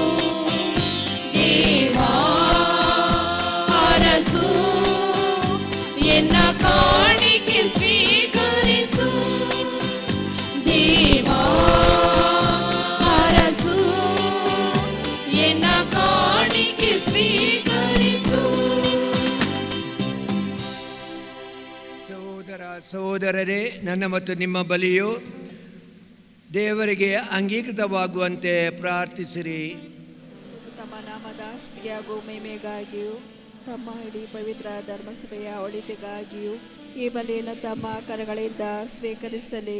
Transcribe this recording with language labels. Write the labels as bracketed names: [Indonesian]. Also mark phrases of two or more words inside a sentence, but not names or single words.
[Kannada] ದೇವಾ ಅರಸು, ಎನ್ನ ಕಾಣಿಕೆ ಸ್ವೀಕರಿಸು. ದೇವಾ ಅರಸು, ಎನ್ನ ಕಾಣಿಕೆ ಸ್ವೀಕರಿಸು. ಸಹೋದರ ಸಹೋದರರೇ, ನನ್ನ ಮತ್ತು ನಿಮ್ಮ ಬಲಿಯು ದೇವರಿಗೆ ಅಂಗೀಕೃತವಾಗುವಂತೆ ಪ್ರಾರ್ಥಿಸಿರಿ. ತಮ್ಮ ನಾಮದ ಸ್ತುತಿಯಾಗೂ ಮಹಿಮೆಗಾಗಿಯೂ ತಮ್ಮ ಇಡೀ ಪವಿತ್ರ ಧರ್ಮಸಭೆಯ ಒಳಿತಿಗಾಗಿಯೂ ಈ ಬಲಿಯನ್ನು ತಮ್ಮ ಕರಗಳಿಂದ ಸ್ವೀಕರಿಸಲಿ.